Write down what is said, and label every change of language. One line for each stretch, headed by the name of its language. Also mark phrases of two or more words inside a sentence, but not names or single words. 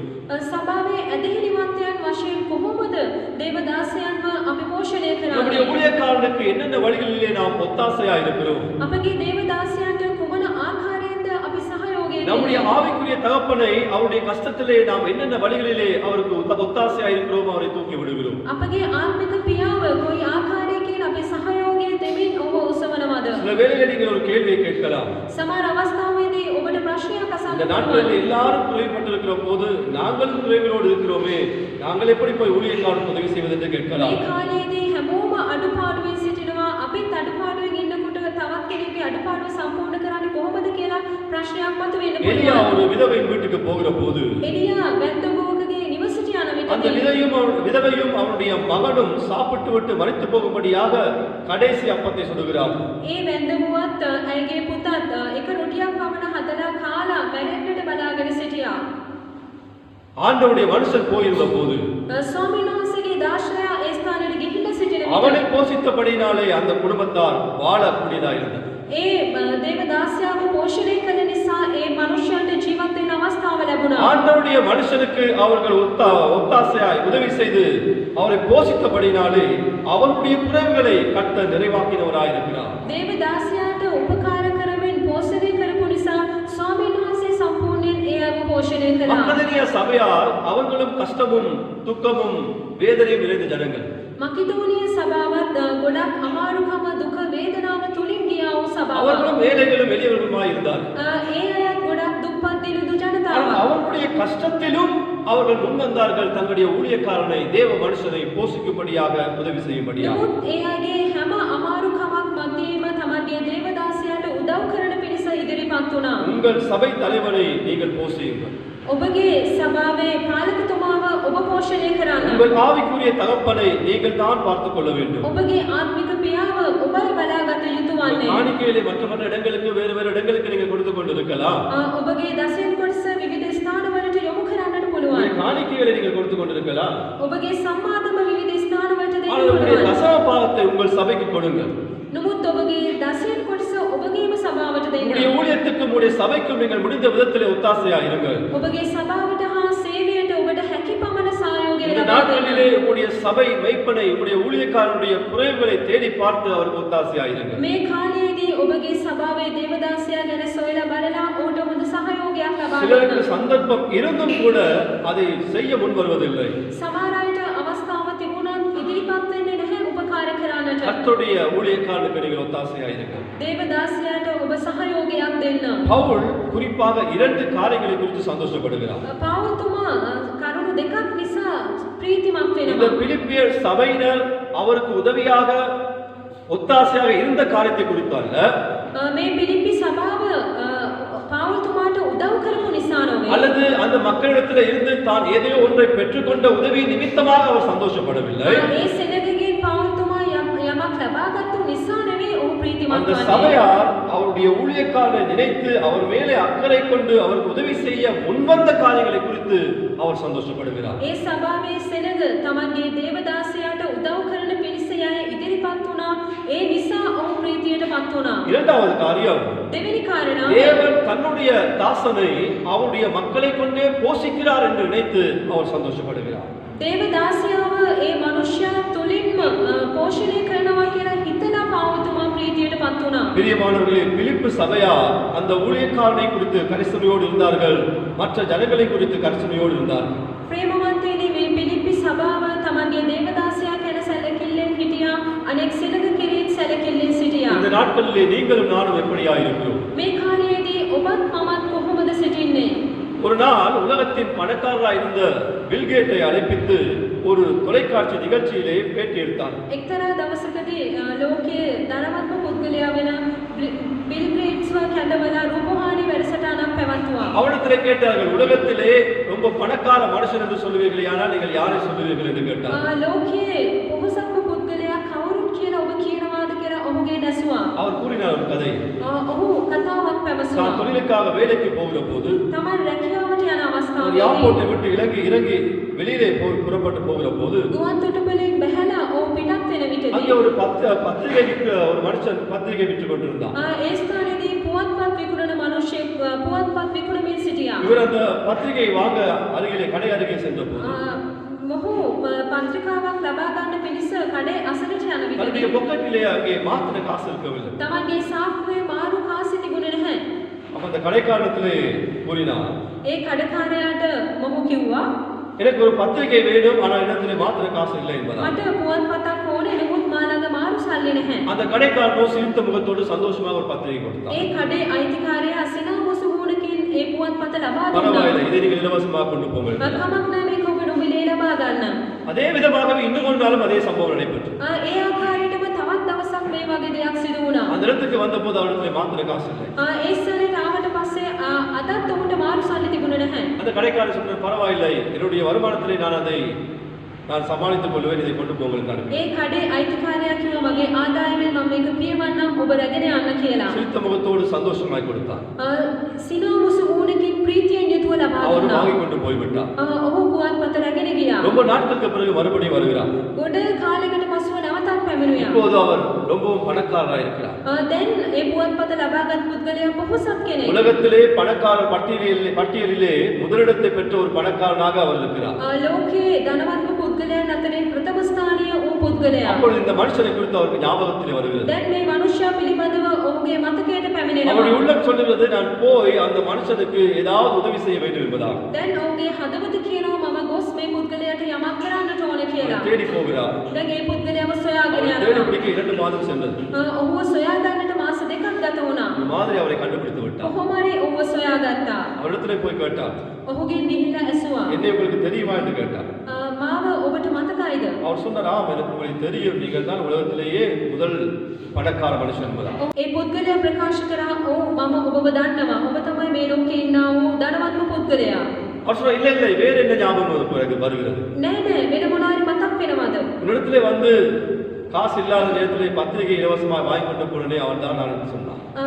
Sinhala: සභාවේ ඇදහිලිවන්තයන් වශයෙන් කොහොමද දේවදාසයන්ව අපි පෝෂණය
Tamil: நம்முடைய
Sinhala: කරන්නේ?
Tamil: ஊழியக்காரனுக்கு என்னென்ன வழிகளிலே நாம் ஒத்தாசையா இருக்கிறோம்?
Sinhala: අපගේ දේවදාසයන්ට කුමන ආකාරයෙන්ද අපි සහයෝගය
Tamil: நம்முடைய
Sinhala: දෙන්නේ?
Tamil: ஆவிக்குரிய தகப்பனை அவருடைய கஷ்டத்திலே நாம் என்னென்ன வழிகளிலே அவருக்கு ஒத்தாசையா இருக்கிறோம் அவரை தூக்கி விடுகிறோம்.
Sinhala: අපගේ ආත්මික පියාව කොයි ආකාරයකින් අපි සහයෝගය දෙමින් ඔබ උසවනවද?
Tamil: சில வேளையிலே நீங்கள் ஒரு கேள்வியை கேட்கலாம்.
Sinhala: සමහර අවස්ථාවේදී ඔබට ප්‍රශ්නයක්
Tamil: இந்த
Sinhala: අසන්න
Tamil: நாட்களில்
Sinhala: පුළුවන්.
Tamil: எல்லாரும் குறைபட்டிருக்கிற போது நாங்களும் குறைகளோடு இருக்கிறோமே, நாங்கள் எப்படி போய் ஊழியக்காரனுக்கு உதவி செய்வது என்று கேட்கலாம்.
Sinhala: මේ කාලයේදී හැමෝම අඩුපාඩුවෙන් සිටිනවා. අපිත් අඩුපාඩුවෙන් ඉන්නකොට තවත් කෙනෙක්ගේ අඩුපාඩුව සම්පූර්ණ කරන්නේ කොහොමද කියලා ප්‍රශ්නයක් මතුවෙන්න
Tamil: எலியா
Sinhala: පුළුවන්.
Tamil: ஒரு விதவையின் வீட்டுக்கு போகிற போது
Sinhala: එලියා වැද්දගෝකගේ නිවසට යන
Tamil: அந்த
Sinhala: විටදී
Tamil: விதவையும் அவனுடைய மகனும் சாப்பிட்டு விட்டு மரித்து போகும்படியாக கடைசி அப்பத்தை சுடுகிறார்.
Sinhala: ඒ වැද්දමුවත් ඇයගේ පුතත් එක රොටියක් පමණ හදලා කාලා මැරෙන්නට බලාගෙන සිටියා.
Tamil: ஆண்டவருடைய மனுஷன் போயிருந்த போது
Sinhala: ස්වාමීන් වහන්සේගේ දාශනයා ඒ ස්ථානයට ගිහිල්ලා සිටින
Tamil: அவனை
Sinhala: විට
Tamil: போஷித்தபடினாலே அந்த குடும்பத்தார் வாழக்கூடியதா இருந்தது.
Sinhala: ඒ දේවදාසයාව පෝෂණය කළ නිසා ඒ මනුෂ්‍යයන්ට ජීවත් වෙන්න අවස්ථාව ලැබුණා.
Tamil: ஆண்டவருடைய மனுஷனுக்கு அவர்கள் ஒத்தாசையாய் உதவி செய்து அவரை போஷித்தபடினாலே அவருடைய குறைவுகளை கர்த்தர் நிறைவாக்கினவராய் இருக்கிறார்.
Sinhala: දේවදාසයාට උපකාර කරමින් පෝෂණය කරපු නිසා ස්වාමීන් වහන්සේ සම්පූර්ණයෙන් ඒ අයව පෝෂණය කළා.
Tamil: மக்கதனிய சபையார் அவர்களும் கஷ்டமும் துக்கமும் வேதனையும் நிறைந்த ஜனங்கள்.
Sinhala: මකිදෝනිය සභාවත් ගොඩක් අමාරුකම දුක වේදනාව තුලින් ගියා වූ සභාවක්.
Tamil: அவர்களும் ஏழைகளும் எளியவர்களுமாய் இருந்தார்.
Sinhala: ඒ අයත් ගොඩක් දුප්පත් දිනුදු
Tamil: ஆனால்
Sinhala: ජනතාවක්.
Tamil: அவர்களுடைய கஷ்டத்திலும் அவர்கள் முன்வந்தார்கள் தங்களுடைய ஊழியக்காரனை தேவ மனுஷனை போஷிக்கும்படியாக உதவி செய்யும்படியாக.
Sinhala: නමුත් ඒ අයගේ හැම අමාරුකමක් මැදේම තමන්ගේ දේවදාසයාට උදව් කරන පිණිස ඉදිරිපත් වුණා.
Tamil: உங்கள் சபை தலைவரை நீங்கள் போஷியுங்கள்.
Sinhala: ඔබගේ සභාවේ පාලකතුමාව ඔබ පෝෂණය කරන්න.
Tamil: உங்கள் ஆவிக்குரிய தகப்பனை நீங்கள் தான் பார்த்துக் கொள்ள வேண்டும்.
Sinhala: ඔබගේ ආත්මික පියාව ඔබ බලාගත යුතු වන්නේ.
Tamil: காணிக்கையிலே மற்ற இடங்களுக்கு வேறு வேறு இடங்களுக்கு நீங்கள் கொடுத்து கொண்டிருக்கலாம்.
Sinhala: ඔබගේ දසෙන් කොටස විවිධ ස්ථානවලට යොමු කරන්නට
Tamil: உங்களுடைய
Sinhala: පුළුවන්.
Tamil: காணிக்கைகளை நீங்கள் கொடுத்து கொண்டிருக்கலாம்.
Sinhala: ඔබගේ සම්මාදම විවිධ ස්ථානවලට දෙන්න
Tamil: ஆனால் உங்களுடைய
Sinhala: පුළුවන්.
Tamil: தசம பாகத்தை உங்கள் சபைக்கு கொடுங்கள்.
Sinhala: නමුත් ඔබගේ දසෙන් කොටස ඔබගේම සභාවට
Tamil: உங்களுடைய
Sinhala: දෙන්න.
Tamil: ஊழியத்துக்கும் உங்களுடைய சபைக்கும் நீங்கள் முடிந்த விதத்திலே ஒத்தாசையா இருங்கள்.
Sinhala: ඔබගේ සභාවට හා සේවයට ඔබට හැකි පමණ සහයෝගය
Tamil: இந்த
Sinhala: ලබා
Tamil: நாட்களிலே
Sinhala: දෙන්න.
Tamil: உங்களுடைய சபை மெய்ப்பனை உங்களுடைய ஊழியக்காரனுடைய குறைவுகளை தேடி பார்த்து அவருக்கு ஒத்தாசையா இருங்கள்.
Sinhala: මේ කාලයේදී ඔබගේ සභාවේ දේවදාසයා ගැන සොයලා බලලා ඌට හොඳ සහයෝගයක් ලබා
Tamil: சிலருக்கு
Sinhala: දෙන්න.
Tamil: சந்தர்ப்பம் இருந்தும் கூட அதை செய்ய முன் வருவதில்லை.
Sinhala: සමහර අයට අවස්ථාව තිබුණත් ඉදිරිපත් වෙන්නේ නැහැ උපකාර කරන්නට.
Tamil: கர்த்தருடைய ஊழியக்காரனுக்கு நீங்கள் ஒத்தாசையா இருங்கள்.
Sinhala: දේවදාසයාට ඔබ සහයෝගයක් දෙන්න.
Tamil: பவுல் குறிப்பாக 2 காரியங்களை குறித்து சந்தோஷப்படுகிறார்.
Sinhala: පෞල්තුමා කරුණු දෙකක් නිසා ප්‍රීතිමත්
Tamil: இந்த
Sinhala: වෙනවා.
Tamil: பிலிப்பியர் சபையினர் அவருக்கு உதவியாக ஒத்தாசையாக இருந்த காரியத்தை குறித்து அல்ல,
Sinhala: මේ පිලිප්පි සභාව පෞල්තුමාට උදව් කරපු නිසා නොවේ.
Tamil: அல்லது அந்த மக்களிடத்தில் இருந்து தான் ஏதோ ஒன்றை பெற்றுக்கொண்ட உதவி நிமித்தமாக அவர் சந்தோஷப்படவில்லை.
Sinhala: ඒ සෙනගගෙන් පෞල්තුමා යමක් ලබාගත්තු නිසා නෙවෙයි ඔහු
Tamil: அந்த
Sinhala: ප්‍රීතිමත් වන්නේ.
Tamil: சபையார் அவருடைய அவருடைய ஊழியக்காரரை நினைத்து அவர் மேலே அக்கறை கொண்டு அவருக்கு உதவி செய்ய முன்வந்த காரியங்களை குறித்து அவர் சந்தோஷப்படுகிறார்.
Sinhala: ඒ සභාවේ සෙනග තමන්ගේ දේවදාසයාට උදව් කරන පිරිස යය ඉදිරිපත් වුණා. ඒ නිසා ඔහු ප්‍රීතියටපත් වුණා.
Tamil: இரண்டாவது காரியம்,
Sinhala: දෙවෙනි කාරණාව,
Tamil: தேவன் தன்னுடைய தாசனை அவருடைய மக்களை கொண்டே போஷிக்கிறார் என்று நினைத்து அவர் சந்தோஷப்படுகிறார்.
Sinhala: දේවදාසයාව ඒ මනුෂ්‍යයා තුලින්ම පෝෂණය කරනවා කියලා හිතලා පාවතුමා ප්‍රීතියටපත් වුණා.
Tamil: பிரியமானவர்களே, பிலிப்பு சபையார் அந்த ஊழியக்காரனை குறித்து கரிசனையோடு இருந்தார்கள், மற்ற ஜனங்களை குறித்து கரிசனையோடு இருந்தார்கள்.
Sinhala: ප්‍රේමවන්තයනි, මේ පිලිප්පි සභාව තමන්ගේ දේවදාසයා ගැන සැලකිල්ලෙන් හිටියා. අනෙක් සෙනග කෙරෙහිත් සැලකිල්ලෙන් සිටියා.
Tamil: இந்த நாட்களிலே நீங்களும் நானும் எப்படியா இருக்கிறோம்?
Sinhala: මේ කාලයේදී ඔබත් මමත් කොහොමද සිටින්නේ?
Tamil: ஒரு நாள் உலகத்தின் பணக்காரராய் இருந்த பில்கேட்டை அழைப்பித்து ஒரு தொலைக்காட்சி நிகழ்ச்சியிலே பேட்டி எடுத்தார்.
Sinhala: එක්තරා දවසකදී ලෝකයේ ධනවත්ම පුද්ගලයා වෙන බිල් ගේට්ස්ව කැඳවලා රූපවාහිනී වැඩසටහනක් පැවැත්වුවා.
Tamil: அவனிடத்திலே கேட்டார்கள், உலகத்திலே ரொம்ப பணக்கார மனுஷன் என்று சொல்லுவீர்களே, ஆனால் நீங்கள் யாரை சொல்லுவீர்கள் என்று கேட்டார்.
Sinhala: ලෝකයේ පොහොසත්ම පුද්ගලයා කවුරුත් කියලා ඔබ කියනවාද කියලා ඔහුගෙන් ඇසුවා.
Tamil: அவர் கூறினார் ஒரு கதை.
Sinhala: ඔහු කතාවක් පැවසුවා.
Tamil: தான் தொழிலுக்காக வேலைக்கு போகிற போது
Sinhala: තමන් රැකියාවට යන
Tamil: ஒரு
Sinhala: අවස්ථාවේදී
Tamil: ஏர்போர்ட்டை விட்டு இறங்கி வெளியிலே புறப்பட்டு போகிற போது
Sinhala: ගුවන් තොටුපළෙන් බැහැලා ඔහු පිටත් වෙන
Tamil: அங்கே
Sinhala: විටදී
Tamil: ஒரு பத்திரிகை ஒரு மனுஷன் பத்திரிகை விற்று கொண்டிருந்தான்.
Sinhala: ඒ ස්ථානයේදී පුවත්පත් විකුණන මිනිහෙක් පුවත්පත් විකුණමින් සිටියා.
Tamil: இவர் அந்த பத்திரிகையை வாங்க அருகிலே கடை அருகே சென்ற போது
Sinhala: මොහු පත්‍රිකාවක් ලබා ගන්න පිණිස කඩේ අසලට යන
Tamil: தன்னுடைய
Sinhala: විටදී
Tamil: பொக்கெட்டிலே அங்கே மாத்திர காசு இருக்கவில்லை.
Sinhala: තමන්ගේ සාක්කුවේ මාරු කාසි තිබුණේ නැහැ.
Tamil: அப்ப அந்த கடைக்காரத்திலே கூறினார்,
Sinhala: ඒ කඩකාරයාට මොහු කිව්වා,
Tamil: எனக்கு ஒரு பத்திரிகை வேணும், ஆனால் இடத்திலே மாத்திர காசு இல்லை என்பதா.
Sinhala: මට පුවත්පතක් ඕනේ, නමුත් මා ළඟ මාරු සල්ලි නැහැ.
Tamil: அந்த கடைக்காரனோ சிரித்த முகத்தோடு சந்தோஷமாக ஒரு பத்திரிகை கொடுத்தான்.
Sinhala: ඒ කඩේ අයිතිකාරයා සිනාමුසු වුණකින් ඒ පුවත්පත ලබා
Tamil: பரவாயில்லை,
Sinhala: දුන්නා.
Tamil: இதை நீங்கள் இலவசமாக கொண்டு போங்கள்.
Sinhala: කමක් නැහැ, මේක ඔබ නොමිලේ ලබා ගන්න.
Tamil: அதே விதமாகவே இன்னும் ஒரு நாளும் அதே சம்பவம் நடைபெற்றது.
Sinhala: ඒ ආකාරයටම තවත් දවසක් මේ වගේ දෙයක් සිදු වුණා.
Tamil: அந்த இடத்துக்கு வந்தபோது அவரிடத்திலே மாத்திர காசு இல்லை.
Sinhala: ඒ ස්ථානයට ආවට පස්සේ අදත් ඔහුට මාරු සල්ලි තිබුණේ නැහැ.
Tamil: அந்த கடைக்காரர் சொன்னார், பரவாயில்லை, என்னுடைய வருமானத்திலே நான் சமாளித்துக் கொள்வேன், இதை கொண்டு போங்கள் என்று.
Sinhala: ඒ කඩේ අයිතිකාරයා කිව්වා, මගේ ආදායමෙන් මම මේක පියවන්නම්, ඔබ රැගෙන යන්න කියලා.
Tamil: சிரித்த முகத்தோடு சந்தோஷமாய் கொடுத்தார்.
Sinhala: සිනාමුසු වුණකින් ප්‍රීතියෙන් යුතුව ලබා
Tamil: அவர்
Sinhala: දුන්නා.
Tamil: வாங்கி கொண்டு போய்விட்டார்.
Sinhala: ඔහු පුවත්පත රැගෙන ගියා.
Tamil: ரொம்ப நாட்களுக்கு பிறகு மறுபடியும் வருகிறார்.
Sinhala: ගොඩ කාලයකට පසුව නැවතත් පැමිණුවා.
Tamil: இப்போது அவர் ரொம்பவும் பணக்காரராக இருக்கிறார்.
Sinhala: දැන් ඒ පුවත්පත ලබාගත් පුද්ගලයා පොහොසත් කෙනෙක්.
Tamil: உலகத்திலே பணக்கார பட்டியலிலே முதலிடத்தை பெற்ற ஒரு பணக்காரனாக அவர் இருக்கிறார்.
Sinhala: ලෝකයේ ධනවත්ම පුද්ගලයන් අතරින් ප්‍රථම ස්ථානීය වූ පුද්ගලයා.
Tamil: அப்பொழுது இந்த மனுஷனை குறித்து அவருக்கு ஞாபகத்திலே வருகிறது.
Sinhala: දැන් මේ මනුෂ්‍යයා පිළිබඳව ඔහුගේ මතකයට
Tamil: அவருடைய
Sinhala: පැමිණෙනවා.
Tamil: உள்ளம் சொல்லுகிறது, நான் போய் அந்த மனுஷனுக்கு ஏதாவது உதவி செய்ய வேண்டும் என்பதாக.
Sinhala: දැන් ඔහුගේ හදවත කියනවා, මම ගොස් මේ පුද්ගලයාට යමක් කරන්නට ඕන කියලා.
Tamil: அவர் தேடி போகிறார்.
Sinhala: දැන් ඒ පුද්ගලයාව සොයාගෙන
Tamil: அவர் தேடி
Sinhala: යනවා.
Tamil: பிடிக்க 2 மாதம் சென்றது.
Sinhala: ඔහුව සොයා ගන්නට මාස 2ක් ගත වුණා.
Tamil: இந்த மாதிரி அவரை கண்டுபிடித்து விட்டார்.
Sinhala: කොහොම හරි ඔහුව සොයාගත්තා.
Tamil: அவரிடத்திலே போய் கேட்டார்,
Sinhala: ඔහුගෙන් ගිහිල්ලා ඇසුවා,
Tamil: என்னை உங்களுக்கு தெரியுமா என்று கேட்டார்.
Sinhala: මාව ඔබට මතකයිද?
Tamil: அவர் சொன்னார், ஆம், எனக்கு உங்களுக்கு தெரியும், நீங்கள் தான் உலகத்திலேயே முதல் பணக்கார மனுஷன் என்பதா.
Sinhala: ඒ පුද්ගලයා ප්‍රකාශ කරා, ඔව් මම ඔබව දන්නවා. ඔබ තමයි මේ ලෝකේ ඉන්නා වූ ධනවත්ම පුද්ගලයා.
Tamil: அவர் சொன்னார், இல்லை இல்லை, வேற என்ன ஞாபகம் வருகிறது?
Sinhala: නෑ නෑ, වෙන මොනවාරි මතක් වෙනවද?
Tamil: உன்னிடத்திலே வந்து காசு இல்லாத நேரத்திலே பத்திரிகை இலவசமாக வாங்கி கொண்டு போனே அவன் தான் நான் என்று சொன்னான்.